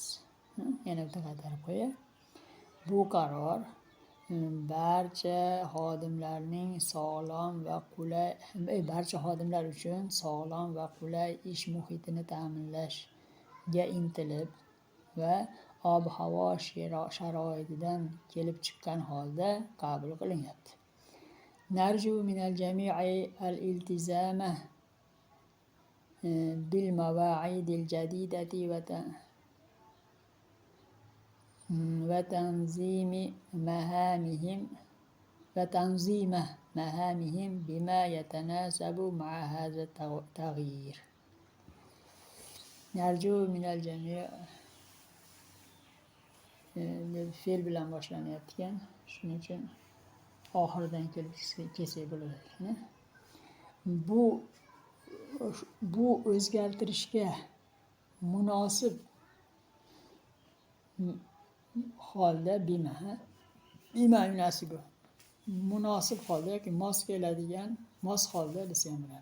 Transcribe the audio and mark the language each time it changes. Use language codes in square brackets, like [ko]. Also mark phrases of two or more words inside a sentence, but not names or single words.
[uz] Yana bitta qaytarib qo'yay. Bu qaror barcha xodimlarning barcha xodimlar uchun sog'lom va qulay ish muhitini ta'minlashga intilib va ob-havo sharoitidan kelib chiqqan holda qabul qilinyapti. [ar] نرجو من الجميع الالتزام بالمواعيد الجديدة وتنظيم مهامهم بما يتناسب مع هذا التغيير. نرجو من الجميع' [uz] fe'l bilan boshlanyapti ekan. Shuning uchun oxiridan kelib kelsak bo'ladi. Bu o'zgartirishga munosib holda [ar] بما يناسب [uz] munosib holda yoki mos keladigan mos holda desa ham bo'ladi.